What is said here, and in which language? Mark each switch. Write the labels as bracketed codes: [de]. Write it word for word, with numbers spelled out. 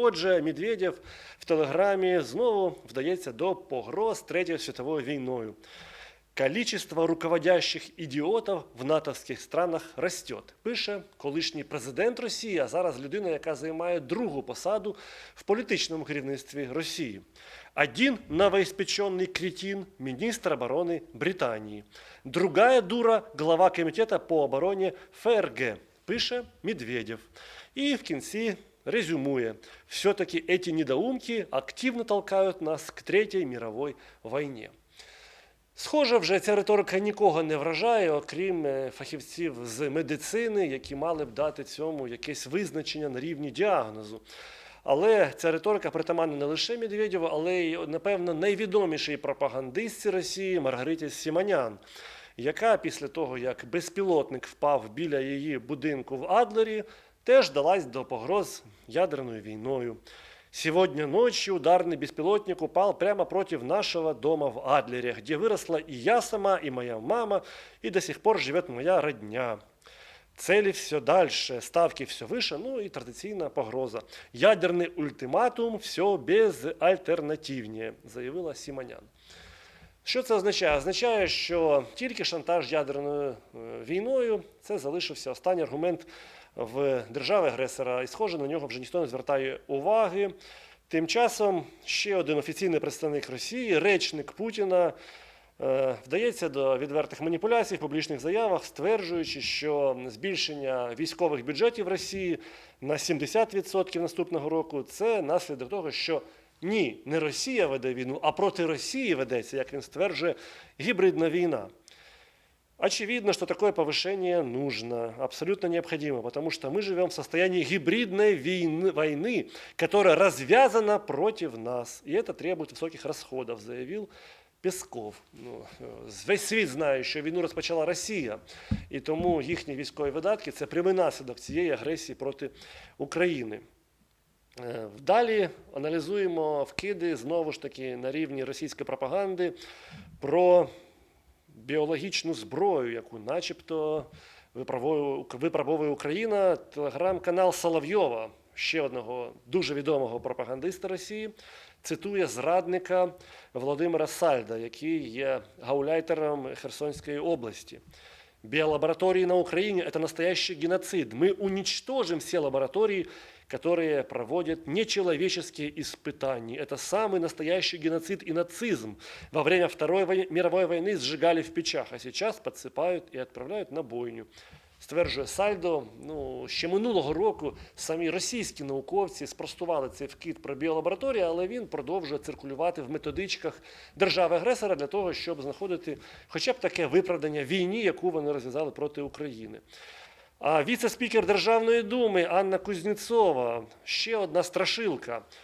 [uk] Отже, Медведєв в Телеграмі знову вдається до погроз Третьою світовою війною. [ru] «Количество руководящих ідіотів в натовських странах растет», [uk] пише колишній президент Росії, а зараз людина, яка займає другу посаду в політичному керівництві Росії. [ru] «Один новоиспеченный кретин – министр обороны Британии. Другая дура – глава комитета по обороне ФРГ», [uk] пише Медведєв. І в кінці резюмує: [ru] «Все-таки эти недоумки активно толкают нас к Третьей мировой войне». [uk] Схоже, вже ця риторика нікого не вражає, окрім фахівців з медицини, які мали б дати цьому якесь визначення на рівні діагнозу. Але ця риторика притаманна не лише Медведєву, але й, напевно, найвідомішій пропагандистці Росії Маргариті Сіманян, яка після того, як безпілотник впав біля її будинку в Адлері, теж далась до погроз ядерною війною. [ru] «Сегодня ночью ударный беспилотник упал прямо против нашего дома в Адлере, где выросла и я сама, и моя мама, и до сих пор живет моя родня. Цели все дальше, ставки все выше», ну и [uk] традиційна погроза. [ru] «Ядерный ультиматум все безальтернативнее», заявила Сіманян. [uk] Що це означає? Означає, що тільки шантаж ядерною війною – це залишився останній аргумент в держави-агресора, і, схоже, на нього вже ніхто не звертає уваги. Тим часом ще один офіційний представник Росії, речник Путіна, вдається до відвертих маніпуляцій в публічних заявах, стверджуючи, що збільшення військових бюджетів Росії на сімдесят відсотків наступного року – це наслідок того, що ні, не Росія веде війну, а проти Росії ведеться, як він стверджує, гибридна війна. [ru] Очевидно, что такое повышение нужно, абсолютно необходимо, потому что мы живем в состоянии гибридной войны, войны, которая развязана против нас. И это требует высоких расходов, заявил Песков. [uk] Ну, весь світ знає, що війну розпочала Росія, і тому їхні військові видатки – це прямий наслідок цієї агресії проти України. Далі аналізуємо вкиди, знову ж таки, на рівні російської пропаганди про біологічну зброю, яку начебто випробовує Україна. Телеграм-канал Соловйова, ще одного дуже відомого пропагандиста Росії, цитує зрадника Володимира Сальда, який є гауляйтером Херсонської області. [ru] «Биолаборатории на Украине – это настоящий геноцид. Мы уничтожим все лаборатории, которые проводят нечеловеческие испытания. Это самый настоящий геноцид и нацизм. Во время Второй вой... мировой войны сжигали в печах, а сейчас подсыпают и отправляют на бойню», [uk] стверджує Сальдо. Ну, ще минулого року самі російські науковці спростували цей вкид про біолабораторії, але він продовжує циркулювати в методичках держави-агресора для того, щоб знаходити хоча б таке виправдання війні, яку вони розв'язали проти України. А віце-спікер Державної думи Анна Кузнєцова, ще одна страшилка.